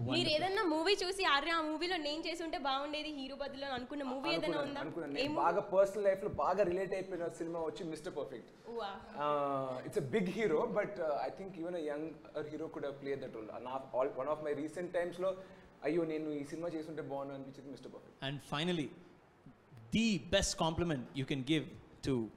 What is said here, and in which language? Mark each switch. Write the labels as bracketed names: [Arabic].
[Telugu] మీరు ఏదన్నా మూవీ చూసి ఆర్య ఆ మూవీలో నేను చేసి ఉంటే బాగుండేది హీరో బదులు అనుకున్న మూవీ ఏదైనా ఉందా? నేను బాగా పర్సనల్ లైఫ్ లో బాగా రిలేట్ అయిపోయిన సినిమా వచ్చి mister perfect. [English] It's a big hero, but I think even a young hero could have played that role. One of my recent times [Telugu] లో అయ్యో నేను ఈ సినిమా చేస్తుంటే బాగుండు అనిపించింది mister perfect. [English] And finally, the best compliment you can give to